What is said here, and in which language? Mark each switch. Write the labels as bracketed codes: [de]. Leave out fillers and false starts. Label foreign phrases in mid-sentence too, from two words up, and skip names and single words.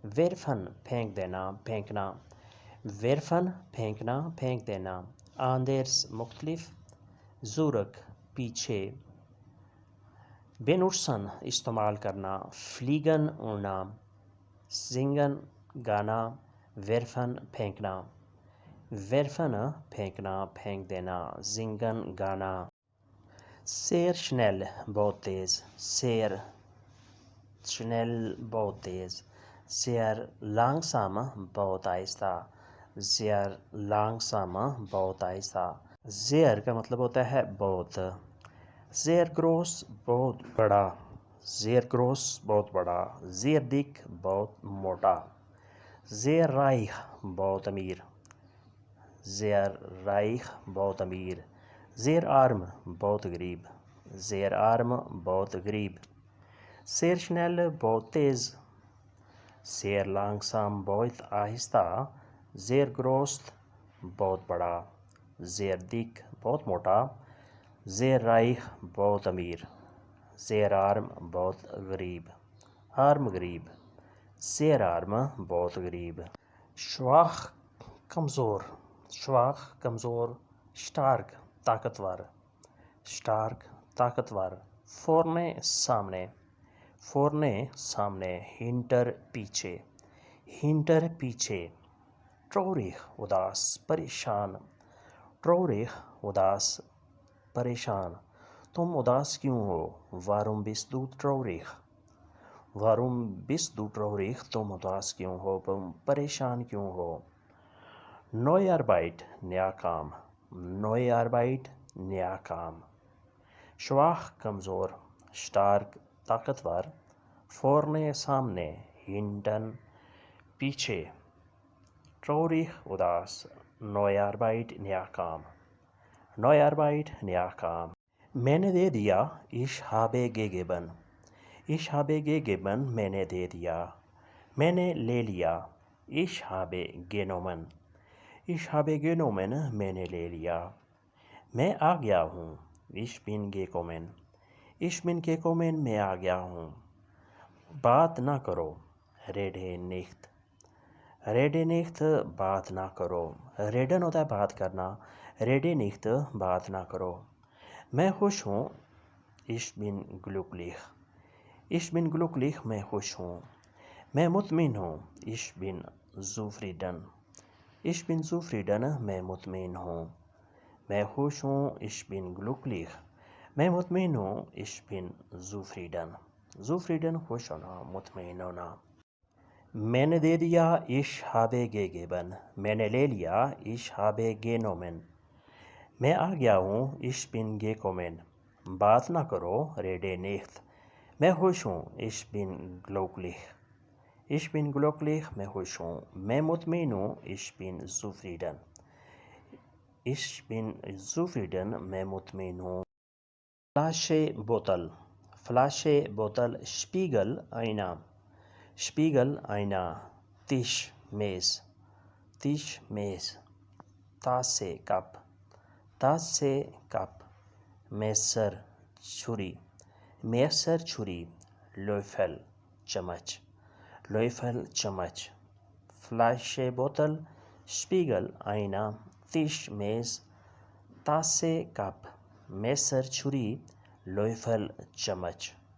[ur] werfen پھینک دینا پھینکنا werfen پھینکنا پھینک دینا anders مختلف zurück پیچھے benutzen استعمال کرنا fliegen اڑنا singen گانا werfen پھینکنا werfen پھینکنا پھینک دینا singen گانا [de] sehr schnell [ur] بہت تیز sehr schnell بہت تیز [de] sehr langsam [ur] بہت آہستہ [de] sehr langsam [ur] بہت آہستہ sehr کا مطلب ہوتا ہے بہت [de] sehr groß [ur] بہت بڑا [de] sehr groß [ur] بہت بڑا [de] sehr dick [ur] بہت موٹا [de] sehr reich [ur] بہت امیر [de] sehr reich [ur] بہت امیر [de] sehr arm [ur] بہت غریب [de] sehr arm [ur] بہت غریب [de] sehr schnell [ur] بہت تیز [de] sehr langsam [ur] بہت آہستہ [de] sehr groß [ur] بہت بڑا [de] sehr dick [ur] بہت موٹا [de] sehr reich [ur] بہت امیر [de] sehr arm [ur] بہت غریب arm غریب [de] sehr arm [ur] بہت غریب schwach کمزور schwach کمزور stark طاقتور stark طاقتور vorne سامنے vorne سامنے hinter پیچھے hinter پیچھے traurig اداس پریشان traurig اداس پریشان تم اداس کیوں ہو [de] warum bist du traurig warum bist du traurig [ur] تم اداس کیوں ہو تم پریشان کیوں ہو [de] neue Arbeit [ur] نیا کام [de] neue Arbeit [ur] نیا کام [de] schwach کمزور stark طاقتور vorne سامنے hinten پیچھے traurig [ur] اداس [de] neue Arbeit [ur] نیا کام [de] neue Arbeit [ur] نیا کام میں نے دے دیا [de] ich habe gegeben ich habe gegeben [ur] میں نے دے دیا میں نے لے لیا [de] ich habe genommen ich habe genommen [ur] میں نے لے لیا میں آ گیا ہوں [de] ich bin gekommen ich bin gekommen [ur] میں آ گیا ہوں بات نہ کرو [de] rede nicht rede nicht [ur] بات نہ کرو reden ہوتا ہے بات کرنا [de] rede nicht [ur] بات نہ کرو میں خوش ہوں [de] ich bin glücklich ich bin glücklich [ur] میں خوش ہوں میں مطمئن ہوں [de] ich bin zufrieden ich bin zufrieden [ur] میں مطمئن ہوں میں خوش ہوں [de] ich bin glücklich [ur] میں مطمئن ہوں [de] ich bin zufrieden zufrieden [ur] خوش ہونا مطمئن ہونا میں نے دے دیا [de] ich habe gegeben [ur] میں نے لے لیا [de] ich habe genommen [ur] میں آ گیا ہوں [de] ich bin gekommen [ur] بات نہ کرو [de] rede nicht [ur] میں خوش ہوں [de] ich bin glücklich ich bin glücklich [ur] میں خوش ہوں میں مطمئن ہوں [de] ich bin zufrieden ich bin zufrieden [ur] میں مطمئن ہوں فلاشے بوتل فلاشے بوتل شپیگل آئینہ شپیگل آئینہ تش میز تش میز تاسے کپ تاسے کپ میسر چھری میسر چھری لوفل چمچ لوفل چمچ فلاشے بوتل شپیگل آئینہ تش میز تاسے کپ میسر چھری لوفل چمچ